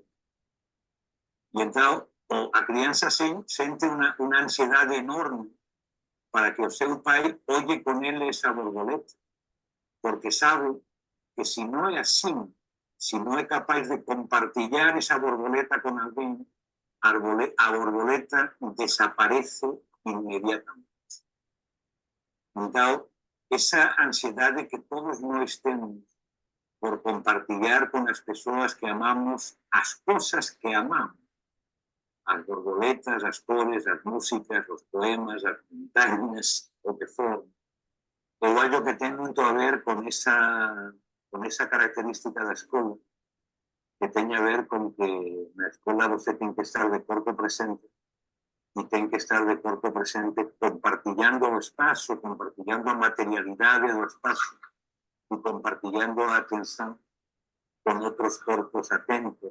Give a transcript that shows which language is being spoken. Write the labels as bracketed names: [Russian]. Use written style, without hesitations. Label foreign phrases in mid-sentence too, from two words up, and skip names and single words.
[Portuguese] E então a criança sente uma ansiedade enorme para que o seu pai olhe com ele essa borboleta, porque sabe que se não é assim, se não é capaz de compartilhar essa borboleta com alguém, a borboleta desaparece imediatamente. Então, essa ansiedade que todos nós temos por compartilhar [Galician] con as persoas que amamos as cosas que amamos. [Portuguese] As borboletas, as cores, as músicas, os poemas, as montañas, o que for. [Galician] Eu acho que ten moito a ver con esa característica da escola, que ten a ver con que na escola você ten que estar de corpo presente, e ten que estar de corpo presente compartillando o espazo, compartillando a materialidade do espazo, e compartillando a atención con outros corpos atentos.